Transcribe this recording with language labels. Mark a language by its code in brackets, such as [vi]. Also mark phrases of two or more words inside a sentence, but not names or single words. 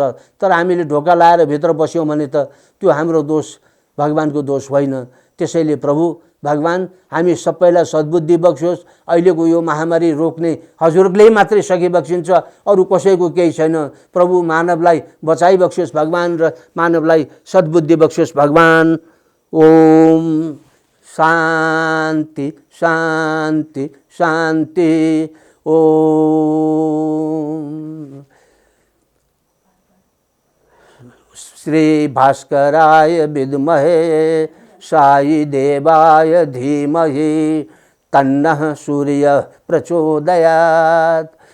[ne] तर हामीले ढोका लाएर भित्र बस्यौँ भने त त्यो हाम्रो दोष, भगवानको दोष होइन। त्यसैले प्रभु भगवान हामी सबैलाई सद्बुद्धि बक्सियोस्। अहिलेको यो महामारी रोक्ने हजुरले मात्रै सकिबक्सिन्छ, अरू कसैको केही छैन। प्रभु मानवलाई बचाइबक्सियोस् भगवान र मानवलाई सद्बुद्धि बक्सियोस् भगवान। [sa] ओम शान्ति शान्ति शान्ति। ओम श्री भास्कराय विद्महे साई देवाय धीमहि तन्नः सूर्य प्रचोदयात्।